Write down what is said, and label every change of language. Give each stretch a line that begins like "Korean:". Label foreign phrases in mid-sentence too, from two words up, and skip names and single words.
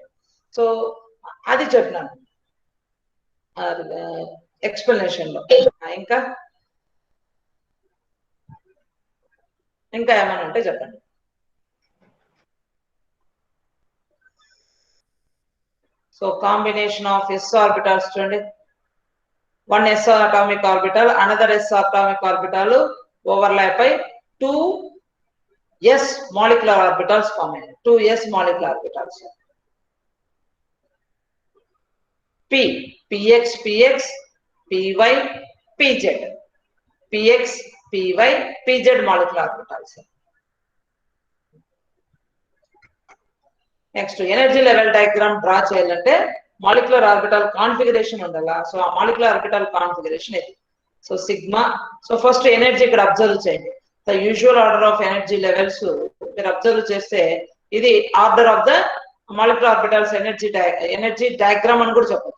Telugu: సో అది చెప్పినాను ఎక్స్ప్లెనేషన్ లో. ఇంకా ఏమైనా ఉంటే చెప్పండి.
English: so combination of s orbitals చూడండి, 1 s atomic orbital, another s atomic orbital overlap అయి 2 s molecular orbitals form అయ్యాయి. 2 s molecular orbitals. P, px, py, pz, px, py, pz molecular orbitals.
Telugu: నెక్స్ట్
English: energy level diagram draw
Telugu: చేయాలంటే
English: molecular orbital configuration
Telugu: ఉండాలా. సో ఆ
English: molecular orbital configuration
Telugu: ఇది.
English: so sigma, so first energy
Telugu: ఇక్కడ అబ్జర్వ్ చేయండి.
English: the usual order of energy levels
Telugu: మీరు అబ్జర్వ్ చేస్తే ఇది
English: order of the molecular orbitals energy diagram
Telugu: అని కూడా చెప్పొచ్చు.